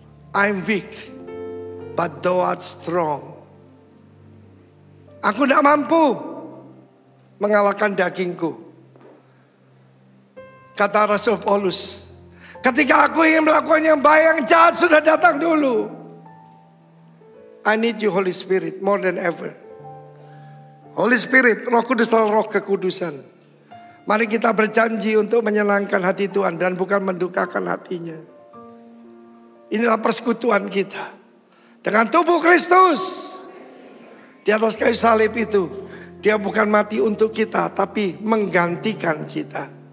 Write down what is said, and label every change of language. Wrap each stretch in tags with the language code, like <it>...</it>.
<en>I'm weak, but thou art strong.</en> <id>Aku tidak mampu mengalahkan dagingku. Kata Rasul Paulus, ketika aku ingin melakukan yang baik, yang jahat sudah datang dulu.</id> <en>I need you, Holy Spirit, more than ever.</en> <id>Holy Spirit, Roh Kudus adalah roh kekudusan. Mari kita berjanji untuk menyenangkan hati Tuhan dan bukan mendukakan hatinya. Inilah persekutuan kita dengan tubuh Kristus. Di atas kayu salib itu, Dia bukan mati untuk kita, tapi menggantikan kita.</id>